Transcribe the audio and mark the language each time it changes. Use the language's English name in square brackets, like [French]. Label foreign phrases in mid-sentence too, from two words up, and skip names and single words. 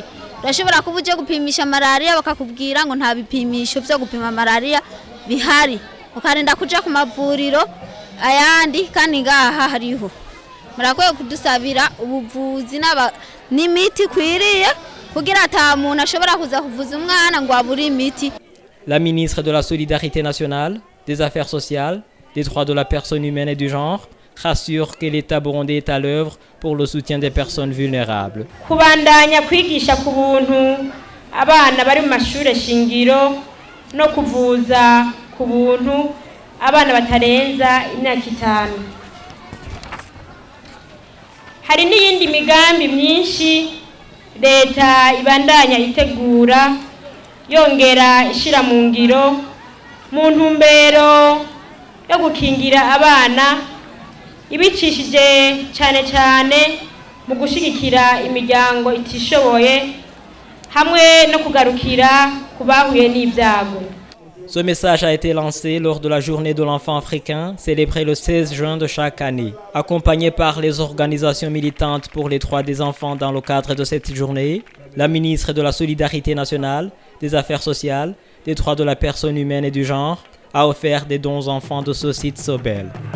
[Rundi] Urashobora kuba uje gupimisha malaria bakakubwira ngo nta bipimisho byo gupima malaria bihari, ukarinda kuja ku mavuriro ayandi kandi ngaha hariho. Murakwiye kudusabira ubuvuzi n'imiti kwiriye kugira ata muntu ashobora kuza kuvuza umwana ngo abure imiti. [French] La ministre de la Solidarité nationale, des Affaires sociales, des droits de la personne humaine et du genre rassure que l'État burundais est à l'œuvre pour le soutien des personnes vulnérables. [Rundi] Kubandanya kwigisha ku buntu abana bari mu mashure shingiro no kuvuza ku buntu abana batarenza imyaka 5. Hari n'iyindi migambi myinshi leta ibandanya itegura yongera ishira mu ngiro mu ntumbero yo gukingira abana ibicishije cyane mu gushigikira imiryango itishoboye hamwe no kugarukira kubahuye n'ibyago. [French] Ce message a été lancé lors de la journée de l'enfant africain, célébrée le 16 juin de chaque année. Accompagné par les organisations militantes pour les droits des enfants dans le cadre de cette journée, la ministre de la Solidarité nationale, des Affaires sociales, des droits de la personne humaine et du genre, a offert des dons aux enfants de ce site Sobel.